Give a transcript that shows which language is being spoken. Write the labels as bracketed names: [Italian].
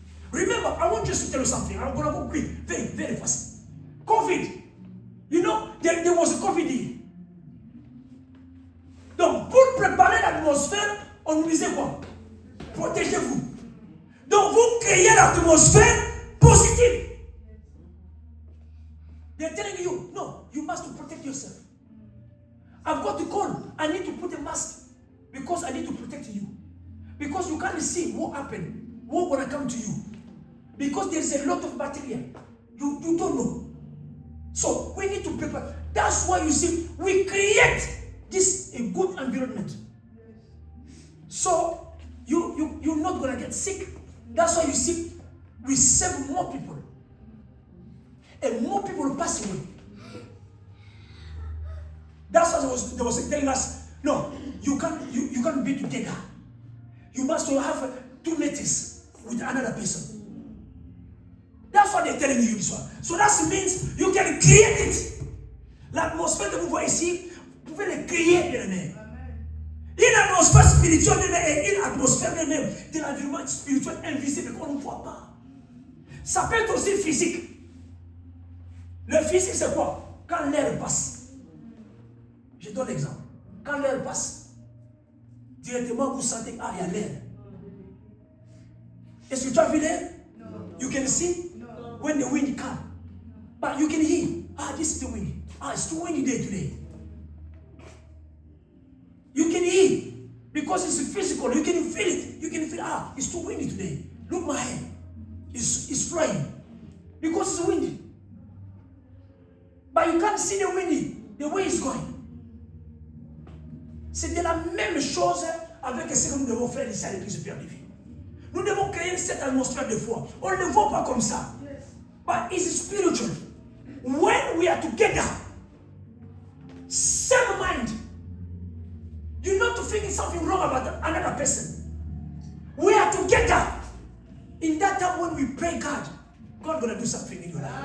[English] Remember, I want just to tell you something. I'm going to go quick, very, very fast. COVID. You know, there was a COVID here. [French] Donc, pour préparer l'atmosphère, on nous disait quoi? Protégez-vous. Donc, vous créez l'atmosphère positive. [English] They're telling you, no, you must protect yourself. I've got to call. I need to put a mask because I need to protect you. Because you can't see what happened, what will come to you. Because there's a lot of bacteria. You don't know. So we need to prepare. That's why you see, we create this a good environment. So you're not going to get sick. That's why you see, we save more people. And more people pass away. That's why they was telling us, no, you can't be together. You must have 2 meters with another person. That's what they're telling you this one. So that means you can create it. [French] L'atmosphère que vous voyez ici, vous pouvez le créer de même. Une atmosphère spirituelle et une atmosphère même de l'environnement spirituel invisible qu'on ne voit pas. Ça peut être aussi physique. Le physique, c'est quoi? Quand l'air passe. Je donne l'exemple. Quand l'air passe, directement vous sentez, il y a l'air. Est-ce que tu as vu l'air? [English] You can see when the wind comes. But you can hear, this is the wind. It's too windy day today. You can hear, because it's physical. You can feel it. You can feel, it's too windy today. Look my hair. It's flying. Because it's windy. But you can't see the windy, the way it's going. [French] C'est de la même chose avec ce que nous devons faire ici à l'église du Père Lévi. Nous devons créer cette atmosphère de foi. On ne le voit pas comme ça. [English] But it's spiritual. When we are together, same mind. You're not thinking something wrong about another person. We are together. In that time when we pray God, God gonna do something in your life.